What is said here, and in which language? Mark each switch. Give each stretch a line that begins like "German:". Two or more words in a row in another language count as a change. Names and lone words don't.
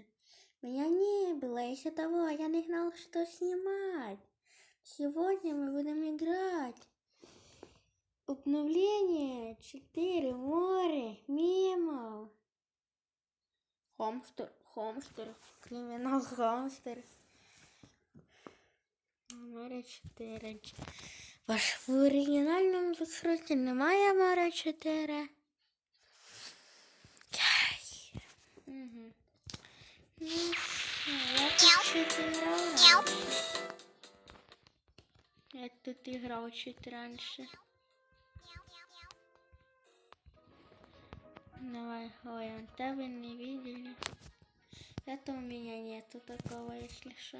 Russian: Меня не было из-за того, я не знал, что снимать. Сегодня мы будем играть. Обновление 4 море мемов. Хомстер, криминал Хомстер. Море 4.
Ukrainian: В оригінальному відкритті немає море 4. Угу.
Russian: Ну, я тут чуть играл. Я тут играл чуть раньше. Давай, ой, тебя не видели. Это у меня нету такого, если что.